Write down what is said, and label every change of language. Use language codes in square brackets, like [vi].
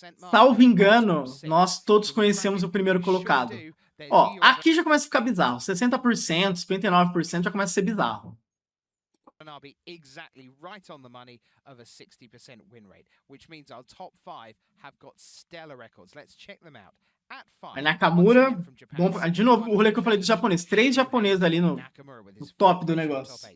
[pt] Salvo engano, nós todos conhecemos o primeiro colocado. Ó, aqui já começa a ficar bizarro. 60%, 59% já começa a ser bizarro. [en] Exactly right on the money of a 60% win rate, which means our top 5 have got stellar records. Let's check them out. [pt] Aí Nakamura, bom, de novo, o rolê que eu falei dos japoneses. 3 japoneses ali no top do negócio.